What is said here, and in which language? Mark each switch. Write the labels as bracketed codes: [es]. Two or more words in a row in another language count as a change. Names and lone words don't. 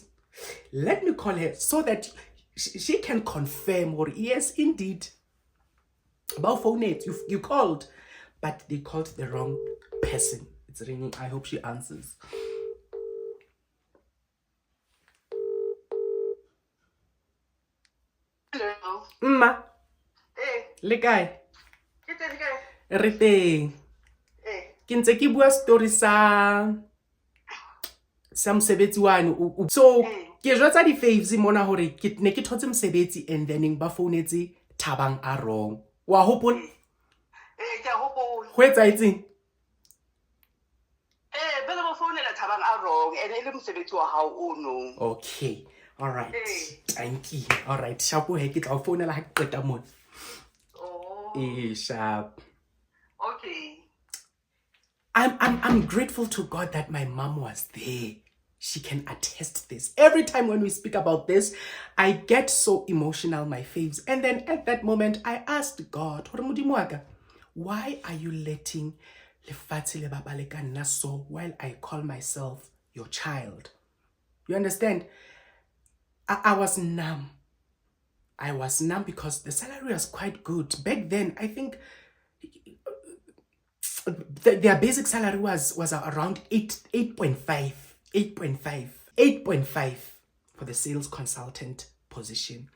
[en] Let me call her so that she can confirm, or yes, indeed. About phone it, you called, but they called the wrong person. It's ringing. I hope she answers. Hello. [st] Mma, [en] Hey. [st] le kae? Ke teng kae? Re teng. Ke ntse ke bua story sa mosebetsi wane. So ke jwetsa di faves mona hore ke ne ke thotse mosebetsi [en] and then [st] ba founetse Thabang a wrong. Wa hopola? Ke a hopola. Ho etsahetseng? Bele ba founela Thabang a wrong and ile mosebetsi wa hao o no. [en] Okay. All right. Thank you. All right. [st] Shapo he ke tla founela ha ke qeta mona. [en] Oh. [st] Sharp. Okay. [en] I'm grateful to God that my mom was there. She can attest this. Every time when we speak about this, I get so emotional, my faves. And then at that moment, I asked God, why are you letting [st] lefatshe le bapale ka nna [en] so while I call myself your child? You understand? I was numb. I was numb because the salary was quite good. Back then, I think their basic salary was around 8.5 for the sales consultant position.